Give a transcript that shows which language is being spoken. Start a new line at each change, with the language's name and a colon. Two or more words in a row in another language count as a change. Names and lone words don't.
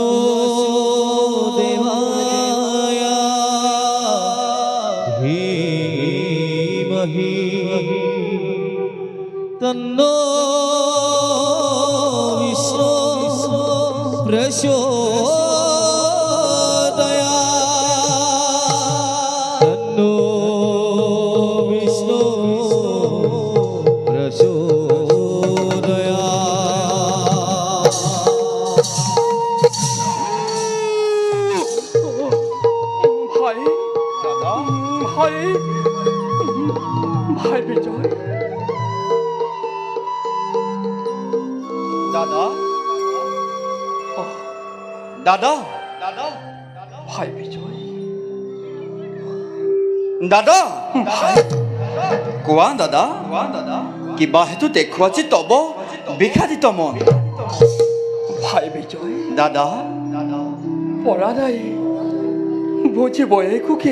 Sanskrit: वासुदेवाय धीमहि तन्नो विष्णु प्रचोदयात् तन्नो विष्णु प्रचोदयात्।
Assamese: ভাই দাদা ভাই ভাই বিজয় দাদা দাদা দাদা ভাই বিজয় দাদা কোৱা দাদা কিবা হেতু দেখুৱাইছে তব বিখাদিত মন ভাই বিজয় দাদা পৰা নাই বুজিব একোকে